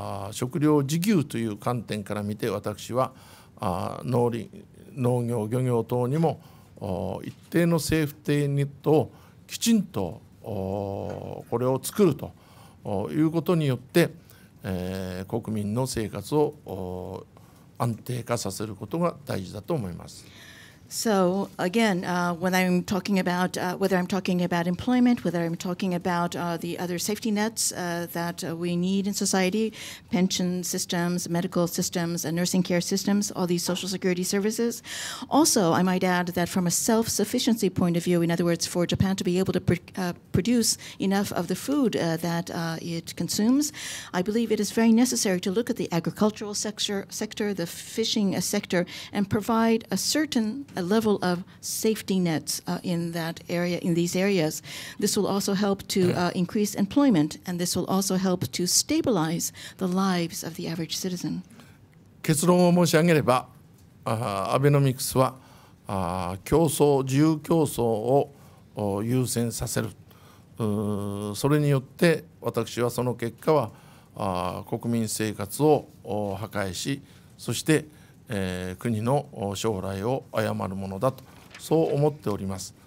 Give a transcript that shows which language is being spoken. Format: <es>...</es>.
<ja>食料自給という観点から見て私は農業漁業等にも一定のセーフティーネットをきちんとこれを作るということによって、国民の生活を安定化させることが大事だと思います。</ja> <en>So again, when I'm talking about whether I'm talking about employment, whether I'm talking about the other safety nets that we need in society, pension systems, medical systems, nursing care systems, all these social security services. Also, I might add that from a self-sufficiency point of view, in other words, for Japan to be able to produce enough of the food that it consumes, I believe it is very necessary to look at the agricultural sector, the fishing sector, and provide a certain level of safety nets in that area, in these areas. This will also help to increase employment, and this will also help to stabilize the lives of the average citizen.</en> <ja>結論を申し上げれば、アベノミクスは競争、自由競争を優先させる。それによって私はその結果は国民生活を破壊し、そして国の将来を誤るものだとそう思っております。</ja>